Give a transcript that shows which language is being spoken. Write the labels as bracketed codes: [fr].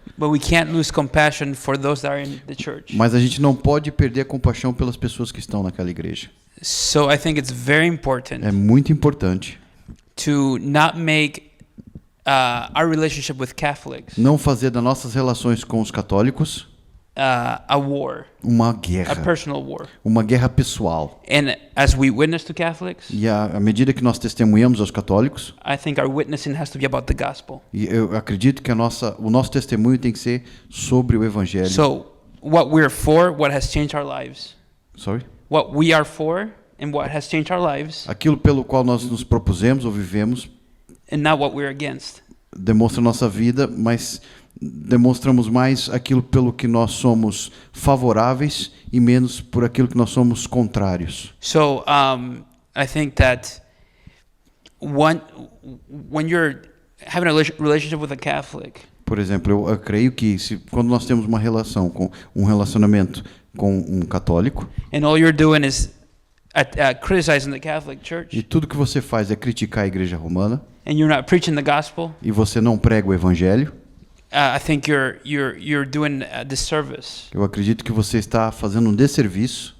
[en] But we can't lose compassion for those that are in the church. [pt] mas a gente não pode perder a compaixão pelas pessoas que estão naquela igreja. [en] So I think it's very important [pt] É muito importante [en] to not make our relationship with Catholics [pt] não fazer das nossas relações com os católicos [en] a war, [pt] uma [en] a [pt] guerra, [en] personal war. [pt] uma guerra pessoal. [en] And as we witness to Catholics, [pt] E à medida que nós testemunhamos aos católicos, [en] I think our witnessing has to be about the gospel. [pt] e eu acredito que o nosso testemunho tem que ser sobre o evangelho. [en] So what we're for, what has changed our lives. Sorry? What we are for and what has changed our lives, [pt] Aquilo pelo qual nós nos propusemos ou vivemos [en] and not what we're against. [pt] demonstra nossa vida, mas demonstramos mais aquilo pelo que nós somos favoráveis e menos por aquilo que nós somos contrários. [en] So I think that when you're having a relationship with a Catholic, [pt] Por exemplo, eu creio que quando nós temos um relacionamento com um católico [en] and all you're doing is criticizing the Catholic Church, [pt] e tudo que você faz é criticar a igreja romana [en] and you're not preaching the gospel, [pt] e você não prega o evangelho, [en] I think you're doing a disservice. [pt] Eu acredito que você está fazendo um desserviço.